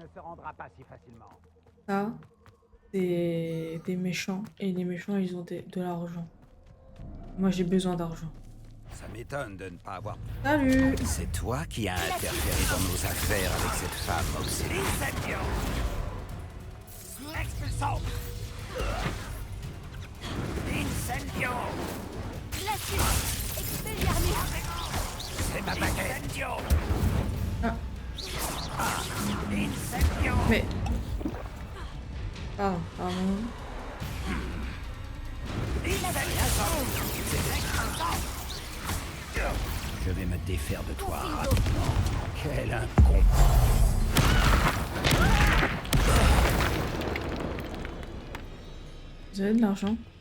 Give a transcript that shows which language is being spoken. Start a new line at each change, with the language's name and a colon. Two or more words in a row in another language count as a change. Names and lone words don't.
French: Ça, c'est des méchants. Et les méchants, ils ont de l'argent. Moi, j'ai besoin d'argent. Ça m'étonne de ne pas avoir... Salut! C'est toi qui as interféré dans nos affaires avec cette femme obsédée. Expulsons! Incendio! Glacius! Expelliarmus! C'est ma baguette! Incendio! Ah, Incendio! mais... Pardon, pardon. Je vais me défaire de toi rapidement. Quel incomparable. Vous avez de l'argent?